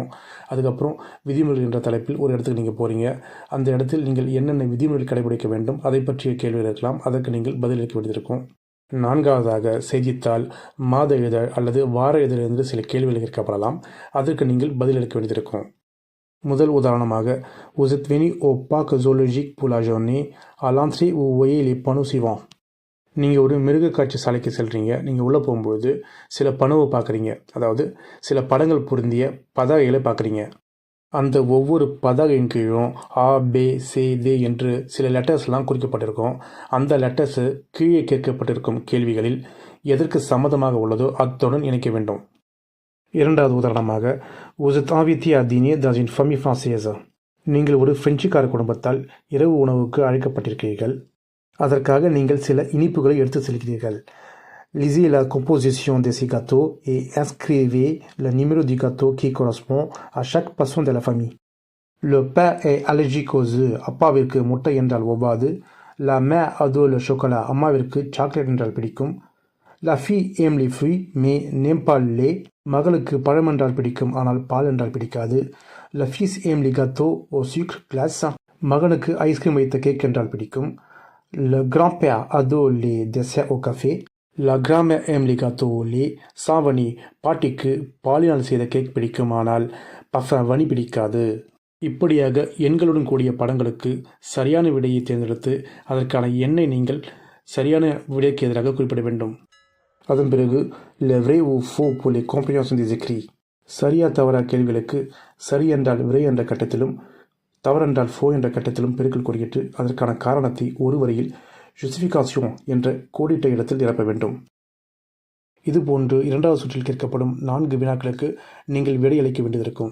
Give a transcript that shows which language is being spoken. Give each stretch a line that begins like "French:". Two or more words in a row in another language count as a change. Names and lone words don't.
Tamil: அதுக்கப்புறம் விதிமுறைகள் என்ற தலைப்பில் ஒரு இடத்துக்கு நீங்கள் போகிறீங்க, அந்த இடத்தில் நீங்கள் என்னென்ன விதிமுறைகள் கடைபிடிக்க வேண்டும் அதை பற்றிய கேள்விகள் இருக்கலாம். அதற்கு நீங்கள் பதிலளிக்க வேண்டியிருக்கும். நான்காவதாக செய்தித்தாள், மாத இதழ் அல்லது வார இதழிலிருந்து சில கேள்விகள் கேட்கப்படலாம். அதற்கு நீங்கள் பதிலளிக்க வேண்டியிருக்கும். முதல் உதாரணமாக,
French: vous êtes venu au parc zoologique pour la journée. À l'entrée, vous voyez les panneaux suivants.
Tamil: நீங்கள் ஒரு மிருக காட்சி சாலைக்கு செல்கிறீங்க. நீங்கள் உள்ளே போகும்போது சில பணுவை பார்க்குறீங்க. அதாவது சில படங்கள் பொருந்திய பதாகைகளை பார்க்குறீங்க. அந்த ஒவ்வொரு பதாகையின் கீழும் ஆ, பே, சே, தே என்று சில லெட்டர்ஸ்லாம் குறிக்கப்பட்டிருக்கும். அந்த லெட்டர்ஸு கீழே கேட்கப்பட்டிருக்கும் கேள்விகளில் எதற்கு சம்மதமாக உள்ளதோ அத்துடன் இணைக்க வேண்டும். இரண்டாவது உதாரணமாக,
French: vous êtes invité à dîner dans une famille française.
Tamil: நீங்கள் ஒரு பிரெஞ்சுக்கார குடும்பத்தால் இரவு உணவுக்கு அழைக்கப்பட்டிருக்கிறீர்கள். அதற்காக நீங்கள் சில இனிப்புகளை எடுத்து செல்கிறீர்கள்.
French: Lisez la composition de ces gâteaux et inscrivez le numéro du gâteau qui correspond à chaque personne de la famille. Le père est allergique aux œufs.
Tamil: அப்பாவிற்கு முட்டை என்றால் ஒவ்வாது.
French: La mère adore le chocolat.
Tamil: அம்மாவிற்கு சாக்லேட் என்றால் பிடிக்கும்.
French: La fille aime les fruits mais n'aime pas le lait.
Tamil: மகளுக்கு பழம் என்றால் பிடிக்கும் ஆனால் பால் என்றால் பிடிக்காது.
French: Le fils aime les gâteaux au sucre glace.
Tamil: மகனுக்கு ஐஸ்கிரீம் வைத்த கேக் என்றால் பிடிக்கும்.
French: Le grand-père adore les desserts au café. La grand-mère aime les gâteaux au lait.
Tamil: சாவணி பாட்டிக்கு பாலினால் செய்த கேக் பிடிக்கும் ஆனால் பஃபவனி பிடிக்காது. இப்படியாக எண்களுடன் கூடிய படங்களுக்கு சரியான விடையை தேர்ந்தெடுத்து அதற்கான எண்ணை நீங்கள் சரியான விடைக்கு எதிராக குறிப்பிட வேண்டும். அதன் பிறகு
French: le vrai ou faux pour les compréhensions des écrits.
Tamil: சரியா தவறா கேள்விகளுக்கு சரி என்றால் விரை என்ற கட்டத்திலும் தவறென்றால் ஃபோ என்ற கட்டத்திலும் பெருக்கல் குறியிட்டு அதற்கான காரணத்தை ஒரு வரியில் ஜுஸ்டிஃபிகாசியோன் என்ற கோடிட்ட இடத்தில் நிரப்ப வேண்டும். இதுபோன்று இரண்டாவது சுற்றில் கேட்கப்படும் 4 வினாக்களுக்கு நீங்கள் விடையளிக்க வேண்டியிருக்கும்.